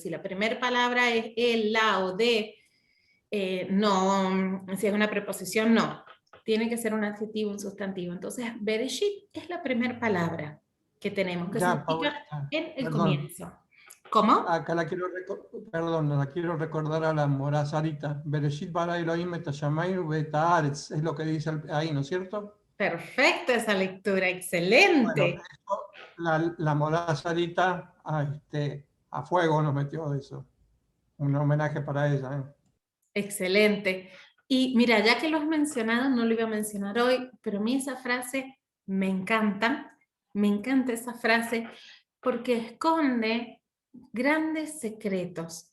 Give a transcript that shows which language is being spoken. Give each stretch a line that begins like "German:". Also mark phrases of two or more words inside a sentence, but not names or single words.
Spanish: Si la primera palabra es él, la o de, no, si es una preposición, no. Tiene que ser un adjetivo, un sustantivo. Entonces, Bereshit es la primera palabra que tenemos, que Ya, significa Paulita, en el perdón. comienzo. ¿Cómo? Acá perdón, la quiero recordar a la Morazarita.
Hebrew: בראשית ברא אלהים את השמים ואת הארץ,
Spanish: es lo que dice ahí, ¿no es cierto? Perfecta esa lectura, Bueno, excelente. eso, la Morazarita a fuego nos metió eso. Un homenaje para ella. ¿Eh? Excelente. Y mira, ya que lo has mencionado, no lo iba a mencionar hoy, pero a mí esa frase me encanta esa frase porque esconde grandes secretos.